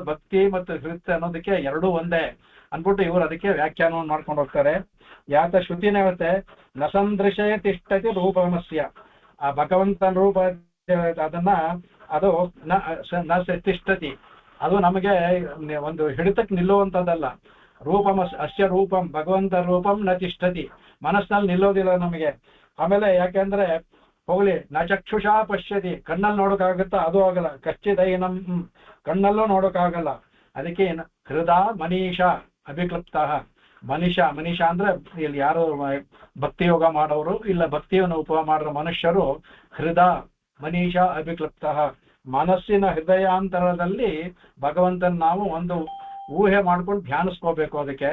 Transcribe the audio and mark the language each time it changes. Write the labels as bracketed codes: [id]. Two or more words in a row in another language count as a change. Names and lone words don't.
[kn] ಭಕ್ತಿ ಮತ್ತು ಹೃತ್ ಅನ್ನೋದಕ್ಕೆ ಎರಡೂ ಒಂದೇ ಅನ್ಬಿಟ್ಟು ಇವರು ಅದಕ್ಕೆ ವ್ಯಾಖ್ಯಾನವನ್ನು ಮಾಡ್ಕೊಂಡು ಹೋಗ್ತಾರೆ. ಯಾತ ಶ್ರುತಿನೇ ಹೇಳುತ್ತೆ, [sa] ನಸಂದೃಶೇ ತಿಷ್ಠತಿ ರೂಪಮಸ್ಯ. [kn] ಆ ಭಗವಂತನ ರೂಪ ಅದನ್ನ ಅದು [sa] ನ ತಿಷ್ಠತಿ, [kn] ಅದು ನಮಗೆ ಒಂದು ಹಿಡಿತಕ್ಕೆ ನಿಲ್ಲುವಂಥದ್ದಲ್ಲ. [sa] ಅಸ್ಯ ರೂಪಂ, ಭಗವಂತ ರೂಪಂ ನ ತಿಷ್ಠತಿ, [kn] ಮನಸ್ಸಿನಲ್ಲಿ ನಿಲ್ಲೋದಿಲ್ಲ ನಮಗೆ. ಆಮೇಲೆ ಯಾಕೆಂದ್ರೆ ಹೋಗ್ಲಿ [sa] ನ ಚಕ್ಷುಷಾ ಪಶ್ಯತಿ, [kn] ಕಣ್ಣಲ್ಲಿ ನೋಡೋಕ್ಕಾಗುತ್ತಾ, ಅದು ಆಗಲ್ಲ. ಕಶ್ಚಿದೈನಂ, ಕಣ್ಣಲ್ಲೂ ನೋಡೋಕ್ಕಾಗಲ್ಲ. ಅದಕ್ಕೆ [sa] ಹೃದಾ ಮನೀಷಾ ಅಭಿಕ್ಲುಪ್ತ. [kn] ಮನೀಷ ಅಂದ್ರೆ ಇಲ್ಲಿ ಯಾರು ಭಕ್ತಿ ಯೋಗ ಮಾಡೋರು ಇಲ್ಲ ಭಕ್ತಿಯನ್ನು ಉಪಯೋಗ ಮಾಡೋ ಮನುಷ್ಯರು [sa] ಹೃದಾ ಮನೀಷಾ ಅಭಿಕ್ಲುಪ್ತ, [kn] ಮನಸ್ಸಿನ ಹೃದಯಾಂತರದಲ್ಲಿ ಭಗವಂತನ ನಾವು ಒಂದು ಊಹೆ ಮಾಡ್ಕೊಂಡು ಧ್ಯಾನಿಸ್ಕೋಬೇಕು ಅದಕ್ಕೆ.